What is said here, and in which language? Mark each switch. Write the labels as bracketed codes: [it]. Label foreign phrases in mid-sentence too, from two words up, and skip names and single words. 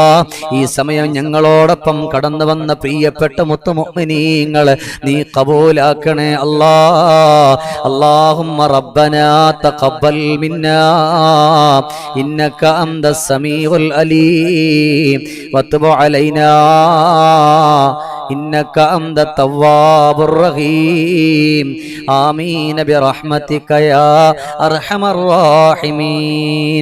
[ml] ഈ സമയം ഞങ്ങളോടൊപ്പം കടന്നു വന്ന പ്രിയപ്പെട്ട മുത്തുമുഅ്മിനീങ്ങളെ നീ കബൂലാക്കണേ അല്ലാ. [ar] اللهم ربنا تقبل منا إنك أنت السميع العليم وتب علينا إنك أنت التواب الرحيم آمين برحمتك يا أرحم الراحمين.